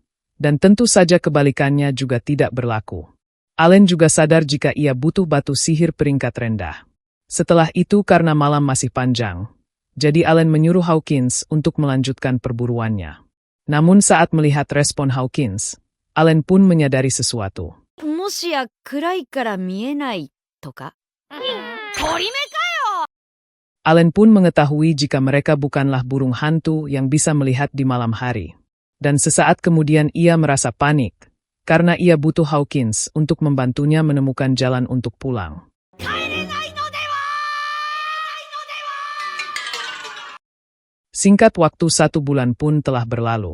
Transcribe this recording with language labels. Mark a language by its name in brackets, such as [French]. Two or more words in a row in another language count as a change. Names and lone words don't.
[Indonesian] Dan tentu saja kebalikannya juga tidak berlaku. Allen juga sadar jika ia butuh batu sihir peringkat rendah. Setelah itu karena malam masih panjang, jadi Allen menyuruh Hawkins untuk melanjutkan perburuannya. Namun saat melihat respon Hawkins, Allen pun menyadari sesuatu. [Japanese] もしや暗いから見えないとか鳥目か [Indonesian] Allen pun mengetahui jika mereka bukanlah burung hantu yang bisa melihat di malam hari. Dan sesaat kemudian ia merasa panik, karena ia butuh Hawkins untuk membantunya menemukan jalan untuk pulang. Singkat waktu 1 bulan pun telah berlalu.